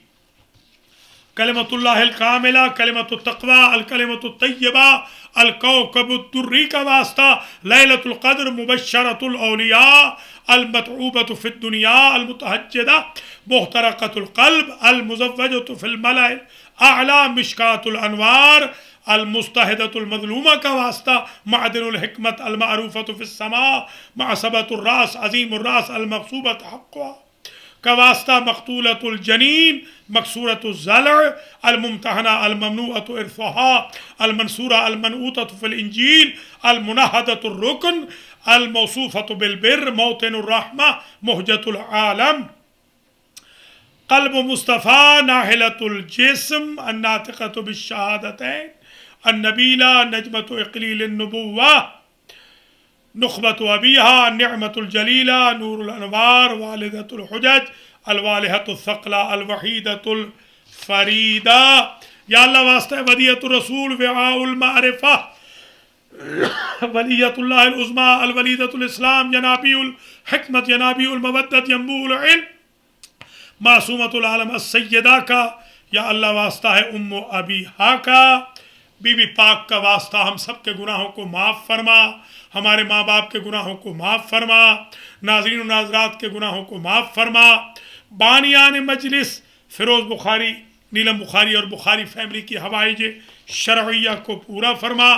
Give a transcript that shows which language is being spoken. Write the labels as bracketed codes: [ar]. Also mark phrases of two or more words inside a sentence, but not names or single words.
[ar] کلمۃ اللہ الکاملہ، کلمۃ التقوی، الکلمۃ الطیبہ، الکوکب الدری [ur] کا واسطہ، [ar] لیلۃ القدر، مبشرۃ الاولیاء، المتعوبۃ فی الدنیا، المتہجدہ، محترقۃ القلب، المزوجۃ فی الملأ الاعلیٰ، مشکاۃ الانوار، المستہدۃ المظلومہ [ur] کا واسطہ، [ar] معدن الحکمت، المعروفۃ فی السماء، معصبۃ الراس، عظیم الراس، المغصوبۃ حقها [ur] کا واسطہ، [ar] مقتولۃ الجنین، مکسورۃ الضلع، الممتحنہ، الممنوعۃ ارثها، المنصورہ، المنعوتۃ فی الانجیل، المنہدۃ الرکن، الموصوفۃ بالبر، موطن الرحمہ، مہجۃ العالم، قلب مصطفیٰ، ناحلۃ الجسم، الناطقۃ بالشہادتین، النبیلہ، نجمۃ اقلیل النبوہ، نخبۃ ابیہا، نعمت الجلیلہ، نور الانوار، والدۃ الحجج، الوالحۃ الثقلہ، الوحیدۃ الفریدہ. یا اللہ واسطہ ودیعۃ الرسول، وعاء المعرفہ، ولیۃ اللہ العظمیٰ، الولیدۃ الاسلام، ینابیع الحکمت، ینابیع المودت، ینبوع العلم، معصومۃ العالم السیدہ کا. [ur] یا اللہ واسطہ ہے ام ابیہا کا، بی بی پاک کا واسطہ ہم سب کے گناہوں کو معاف فرما، ہمارے ماں باپ کے گناہوں کو معاف فرما، ناظرین و ناظرات کے گناہوں کو معاف فرما، بانیان مجلس فیروز بخاری، نیلم بخاری اور بخاری فیملی کی حوائج شرعیہ کو پورا فرما.